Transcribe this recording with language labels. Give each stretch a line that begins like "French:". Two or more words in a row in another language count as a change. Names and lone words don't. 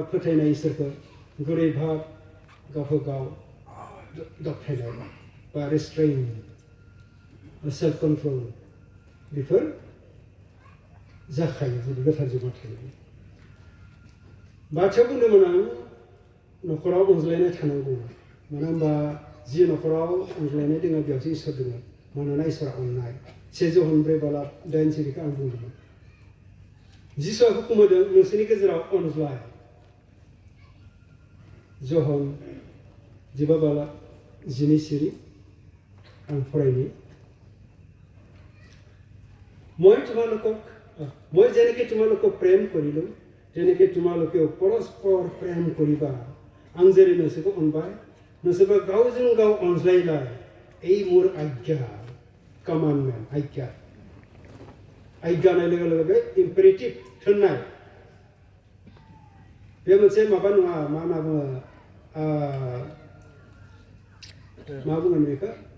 Bodo: फोथायनाय इसोरखौ गुरै भाब गावखौ गाव दबथायनाय बा
English: restrain self control
Bodo: बेफोर जाखायो जुदि गोथार जिउमा थायो बाथ्रायाव बुंदोंमोन आं न'खराव अनज्लायनाय थानांगौ मानो होनबा जि न'खराव अनज्लायनाय दङ बेयावसो इसोर दङ मानोना इसोरा अननाय 1 जन 4:8 बेखौ आं बुंदोंमोन जिसुआ हुकुम होदों नोंसोरनि गेजेराव अनज्लाय जहन 12:12 आं फरायनि
Assamese: মই যেনেকৈ তোমালোকক প্ৰেম কৰিলোঁ তেনেকৈ তোমালোকেও পৰস্পৰ প্ৰেম কৰিবা
Bodo: आं जेरै नोंसोरखौ अनबाय नोंसोरबो गावजों गाव अनज्लायलाय
Assamese: এই মোৰ
Bodo: आज्ञा कमान्डमेन्ट आज्ञा होननाय लोगो लोगो बे इम्पेरेटिभ थोननाय बे मोनसे माबा नङा मा होनना बुङो मा बुङो बेखौ